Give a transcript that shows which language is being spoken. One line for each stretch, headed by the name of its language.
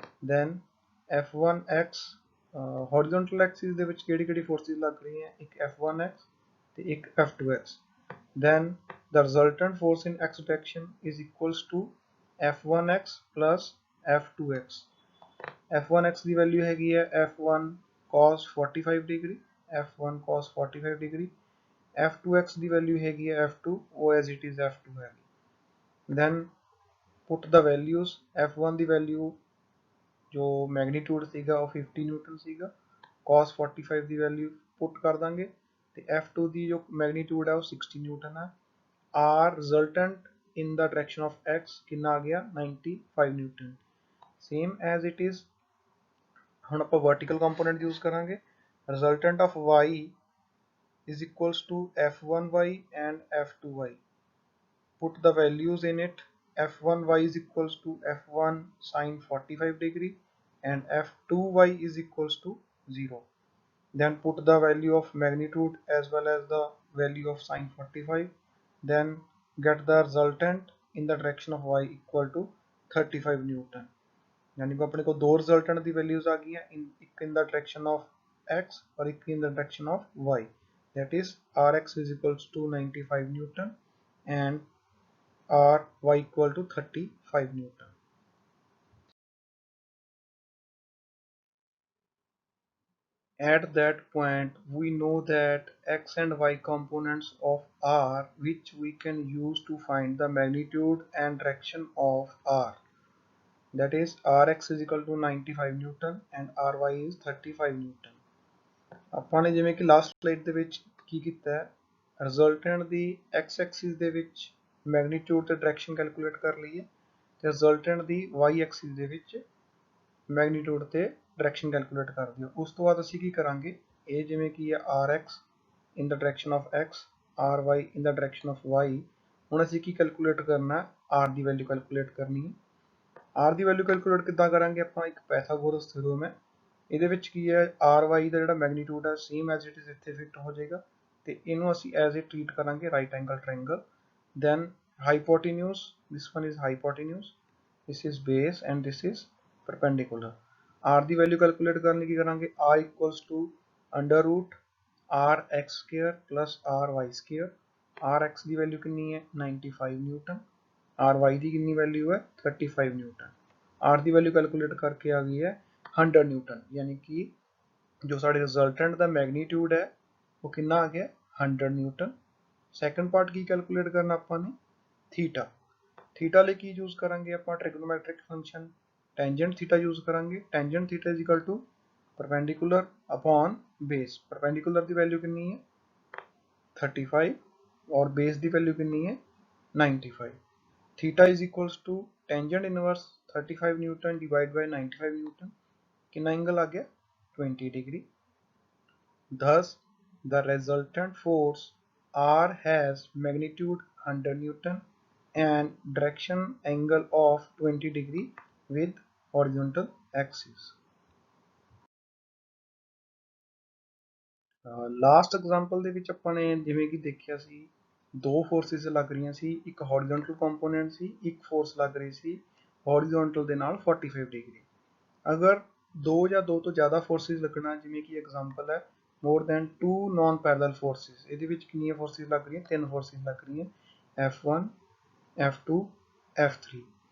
English: then F1x horizontal axis
Punjabi: ਦੇ ਵਿੱਚ ਕਿਹੜੀ
English: forces
Punjabi: ਲੱਗ ਰਹੀਆਂ, ਇੱਕ F1x ਤੇ ਇੱਕ F2x,
English: then the resultant force in x direction is equals to F1x plus F2x।
Punjabi: F1x ਦੀ value ਹੈਗੀ ਹੈ F1 cos 45 degree, F1 cos 45 degree। F2x ਦੀ ਵੈਲਿਊ ਹੈਗੀ ਹੈ F2, ਉਹ as it is F2 ਹੈਗੀ।
English: then put the values,
Punjabi: F1 ਦੀ value ਜੋ magnitude ਸੀਗਾ ਉਹ 50 Newton ਸੀਗਾ, cos 45 ਦੀ ਵੈਲਿਊ ਪੁੱਟ ਕਰ ਦਾਂਗੇ, ਤੇ F2 ਦੀ ਜੋ ਮੈਗਨੀਟਿਊਡ ਹੈ ਉਹ 60 ਨਿਊਟਨ ਹੈ।
English: R resultant in the direction of x
Punjabi: ਕਿੰਨਾ ਆ ਗਿਆ 95 Newton.
English: same as it is
Punjabi: ਹੁਣ ਆਪਾਂ
English: vertical component use
Punjabi: ਕਰਾਂਗੇ,
English: resultant of y is equals to F1y and F2y, put the values in it, F1y is equals to F1 sine 45 degree and F2y is equals to 0, then put the value of magnitude as well as the value of sine 45, then get the resultant in the direction of y equal to 35 Newton।
Hindi: यानी कि अपने को दो resultant the values आ गई हैं, एक in the direction of x और एक in the direction of y,
English: that is rx is equals to 95 Newton and ry equal to 35 Newton। At that point we know that x and y components of r which we can use to find the magnitude and direction of r, that is rx is equal to 95 Newton and ry is 35 Newton।
Punjabi: ਆਪਾਂ ਨੇ ਜਿਵੇਂ ਕਿ last slide ਦੇ ਵਿੱਚ ਕੀ ਕੀਤਾ ਹੈ, resultant ਦੀ x Axis ਦੇ ਵਿੱਚ ਮੈਗਨੀਟਿਊਡ ਤੇ ਡਾਇਰੈਕਸ਼ਨ ਕੈਲਕੂਲੇਟ ਕਰ ਲਈ ਹੈ, ਤੇ ਰਿਜ਼ਲਟੈਂਟ ਦੀ y ਐਕਸਿਸ ਦੇ ਵਿੱਚ ਮੈਗਨੀਟਿਊਡ ਤੇ ਡਾਇਰੈਕਸ਼ਨ ਕੈਲਕੂਲੇਟ ਕਰ ਦਿਓ। ਉਸ ਤੋਂ ਬਾਅਦ ਅਸੀਂ ਕੀ ਕਰਾਂਗੇ, ਇਹ ਜਿਵੇਂ ਕਿ ਹੈ
English: rx in the direction of x, ry in the direction of y,
Punjabi: ਹੁਣ ਅਸੀਂ ਕੀ ਕੈਲਕੂਲੇਟ ਕਰਨਾ, r ਦੀ ਵੈਲਿਊ ਕੈਲਕੂਲੇਟ ਕਰਨੀ ਹੈ। r ਦੀ ਵੈਲਿਊ ਕੈਲਕੂਲੇਟ ਕਿੱਦਾਂ ਕਰਾਂਗੇ, ਆਪਾਂ ਇੱਕ ਪਾਇਥਾਗੋਰਸ ਥਿਊਰਮ ਹੈ ਇਹਦੇ ਵਿੱਚ ਕੀ ਹੈ ਆਰ ਵਾਈ ਦਾ ਜਿਹੜਾ ਮੈਗਨੀਟਿਊਡ ਹੈ
English: same as it is
Punjabi: ਇੱਥੇ ਫਿਟ ਹੋ ਜਾਏਗਾ ਤੇ ਇਹਨੂੰ ਅਸੀਂ ਐਜ਼ ਇਟ ਟ੍ਰੀਟ ਕਰਾਂਗੇ right angle triangle.
English: then hypotenuse, this one is hypotenuse, this is base and this is perpendicular।
Punjabi: r ਦੀ value calculate ਕਰਨ ਲਈ ਕੀ ਕਰਾਂਗੇ
English: r equals to under root r x square plus r y square।
Punjabi: r x ਦੀ value ਕਿੰਨੀ ਹੈ 95 Newton, r y ਦੀ ਕਿੰਨੀ value ਹੈ 35 Newton. r ਦੀ value calculate ਕਰਕੇ ਆ ਗਈ ਹੈ 100 ਨਿਊਟਨ, ਯਾਨੀ ਕਿ ਜੋ ਸਾਡੇ ਰਿਜ਼ਲਟੈਂਟ ਦਾ ਮੈਗਨੀਟਿਊਡ ਹੈ ਉਹ ਕਿੰਨਾ ਆ ਗਿਆ 100 ਨਿਊਟਨ। ਸੈਕੰਡ ਪਾਰਟ ਕੀ ਕੈਲਕੂਲੇਟ ਕਰਨਾ ਆਪਾਂ ਨੇ ਥੀਟਾ। ਥੀਟਾ ਲਈ ਕੀ ਯੂਜ਼ ਕਰਾਂਗੇ ਆਪਾਂ ਟ੍ਰਿਗਨੋਮੈਟ੍ਰਿਕ ਫੰਕਸ਼ਨ ਟੈਂਜੈਂਟ ਥੀਟਾ ਯੂਜ਼ ਕਰਾਂਗੇ।
English: Tangent theta is equal to perpendicular upon base.
Hindi: Perpendicular की वैल्यू कितनी है 35 और बेस की वैल्यू कितनी है 95।
English: theta is equals to tangent inverse 35 newton divide by 95 newton,
Hindi: कितना एंगल आ गया
English: 20 degree. Thus the resultant force R has magnitude 100 Newton and direction angle of 20 degree with horizontal axis।
Punjabi: Last example ਦੇ ਵਿੱਚ ਆਪਾਂ ਨੇ ਜਿਵੇਂ ਕਿ ਦੇਖਿਆ ਸੀ ਦੋ ਫੋਰਸਿਸ ਲੱਗ ਰਹੀਆਂ ਸੀ, ਇੱਕ ਹੌਰੀਜ਼ੌਂਟਲ ਕੰਪੋਨੈਂਟ ਸੀ, ਇੱਕ ਫੋਰਸ ਲੱਗ ਰਹੀ ਸੀ ਹੌਰੀਜ਼ੌਂਟਲ ਦੇ ਨਾਲ 45 ਡਿਗਰੀ। ਅਗਰ ਦੋ ਜਾਂ ਦੋ ਤੋਂ ਜ਼ਿਆਦਾ ਫੋਰਸਿਸ ਲੱਗਣਾ, ਜਿਵੇਂ ਕਿ ਐਗਜ਼ਾਮਪਲ ਹੈ more than 2 non parallel forces, ਇਹਦੇ ਵਿੱਚ ਕਿੰਨੀਆਂ ਫੋਰਸਿਸ ਲੱਗ ਰਹੀਆਂ ਤਿੰਨ ਫੋਰਸਿਸ ਲੱਗ ਰਹੀਆਂ F1 F2 F3।